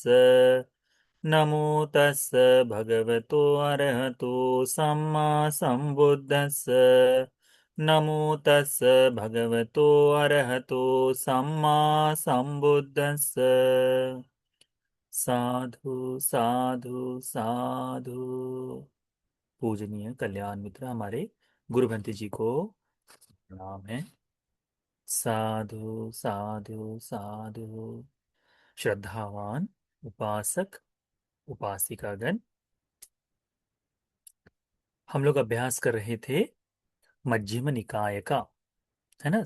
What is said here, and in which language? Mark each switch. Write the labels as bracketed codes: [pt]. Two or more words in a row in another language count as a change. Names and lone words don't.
[pi] नमो तस् भगवतो अरहतो सम्मा सम्बुद्धस्स। नमो तस् भगवतो अरहतो सम्मा सम्बुद्धस्स। साधु साधु साधु। [hi] पूजनीय कल्याण मित्र हमारे गुरुभंते जी को प्रणाम है। [pi] साधु साधु साधु। [hi] श्रद्धावान उपासक उपासिकागण, हम लोग अभ्यास कर रहे थे मध्यम निकाय का, है ना।